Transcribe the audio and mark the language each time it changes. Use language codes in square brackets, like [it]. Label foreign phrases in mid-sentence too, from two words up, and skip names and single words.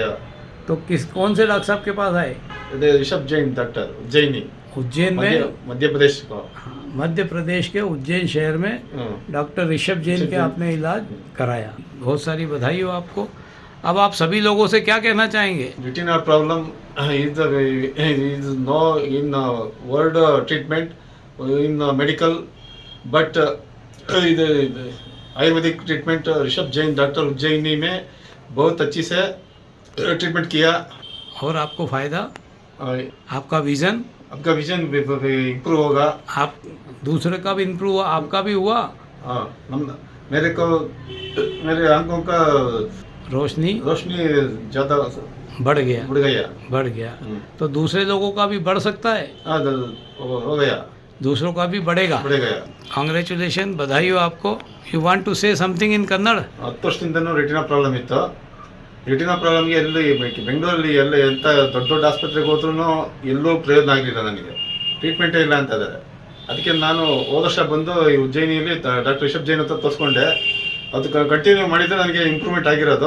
[hi] तो कौन से डॉक्टर साहब के पास आए? ऋषभ जैन डॉक्टर, उज्जैनी, उज्जैन में, मध्य प्रदेश का। मध्य प्रदेश के उज्जैन शहर में डॉक्टर ऋषभ जैन के आपने इलाज कराया। बहुत सारी बधाई हो आपको। अब आप सभी लोगों से क्या कहना चाहेंगे? [en] retina problem is no in world treatment in medical, but ayurvedic treatment [hi] ऋषभ जैन डॉक्टर उज्जैनी में बहुत अच्छी से ट्रीटमेंट किया। और आपको फ़ायदा? आपका विज़न इम्प्रूव होगा। आप दूसरे का भी इम्प्रूव हुआ, आपका भी हुआ? हाँ, मेरे आंखों का रोशनी ज़्यादा बढ़ गया। तो दूसरे लोगों का भी बढ़ सकता है? हाँ, हो गया। दूसरों का भी बढ़ेगा। कांग्रेचुलेशन, बधाई हो आपको। [en] you want to say something in Kannada? [kn] 10 ವರ್ಷದಿಂದನೂ [en] retina problem [kn] ಇತ್ತು. [en] retina problemಗೆ [kn] ಎಲ್ಲಿ ಬೆಂಗಳೂರಲ್ಲಿ ಎಲ್ಲ ಎಂಥ ದೊಡ್ಡ ಆಸ್ಪತ್ರೆಗೆ ಹೋದ್ರೂ ಎಲ್ಲೂ ಪ್ರಯೋಜನ ಆಗಲಿಲ್ಲ. ನನಗೆ ಟ್ರೀಟ್ಮೆಂಟೇ ಇಲ್ಲ ಅಂತ ಇದ್ದಾರೆ. ಅದಕ್ಕೆ ನಾನು ಹೋದ ವರ್ಷ ಬಂದು ಈ ಉಜ್ಜಯಿನಿಯಲ್ಲಿ ಡಾಕ್ಟರ್ ರಿಷಬ್ ಜೈನ್ ಹತ್ರ ತೋರಿಸ್ಕೊಂಡೆ. ಅದು ಕಂಟಿನ್ಯೂ ಮಾಡಿದರೆ ನನಗೆ ಇಂಪ್ರೂವ್ಮೆಂಟ್ ಆಗಿರೋದು.